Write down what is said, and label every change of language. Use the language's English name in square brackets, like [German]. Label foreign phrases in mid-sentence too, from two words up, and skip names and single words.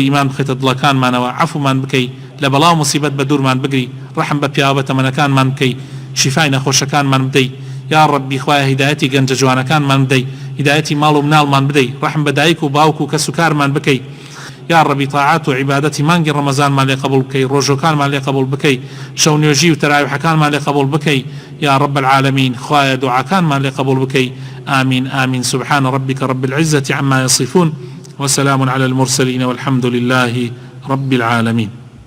[Central Kurdish] ئیمان بخێتە دڵەکانمانەوە عەفومان بکەی لە بەڵاو موسیبەت بە دوورمان بگری ڕەحم بە پیاوە تەمەنەکانمان بکەی شیفای نەخۆشەکانمان بدەی [Arabic] یا ڕەبی [Central Kurdish] خوایە هیدایەتی گەنجە جوانەکانمان بدەی هیدایەتی ماڵ و مناڵمان بدەی ڕەحم بە دایک و باوک و کەس و کارمان بکەی [Arabic] یا ربی [Central Kurdish] طاعات و عبادتی مانگی رمضان مالی قبول بکی روزوکان مالی قبول بکی شونیوجی و تراویحکان مالی قبول بکی [Arabic] یا رب العالمین [Central Kurdish] خواه دعاکان مالی قبول بکی [Arabic] آمین آمین سبحان ربك رب العزة عما يصفون وسلام على المرسلين والحمد لله رب العالمين